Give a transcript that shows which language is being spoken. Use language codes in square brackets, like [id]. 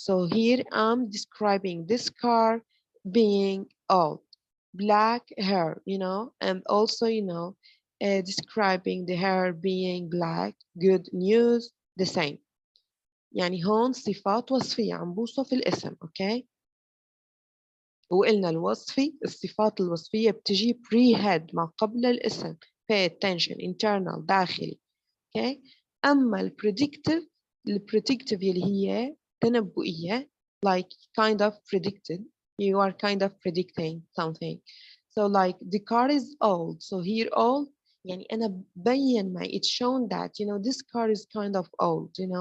[en] So here I'm describing this car being old, black hair, and also, describing the hair being black, good news, the same. [ar] يعني هون صفات وصفية عم بوصف الاسم. okay وقلنا الوصفي، الصفات الوصفية بتجي pre-head ما قبل الاسم، [en] pay attention [ar] internal داخلي. okay أما البريدكتيف يلي هي تنبؤية [en] like kind of predicted, you are kind of predicting something. So like the car is old, so here old [ar] يعني أنا ببين معي [en] it's shown that this car is kind of old.